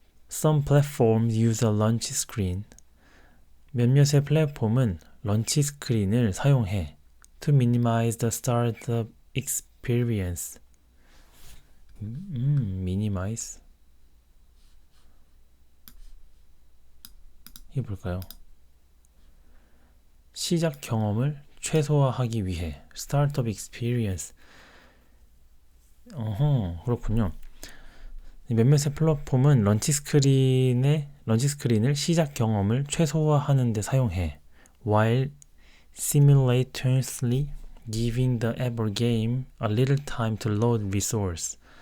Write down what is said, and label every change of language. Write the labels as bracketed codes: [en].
[en] Some platforms use a launch screen. [ko] 몇몇의 플랫폼은 런치 스크린을 사용해. [en] To minimize the startup experience. minimize. [ko] 이게 뭘까요? 시작 경험을 최소화하기 위해. [en] startup experience. [ko] 그렇군요. 몇몇의 플랫폼은 런치 스크린을 시작 경험을 최소화하는 데 사용해. [en] While simultaneously giving the app or game a little time to load resource.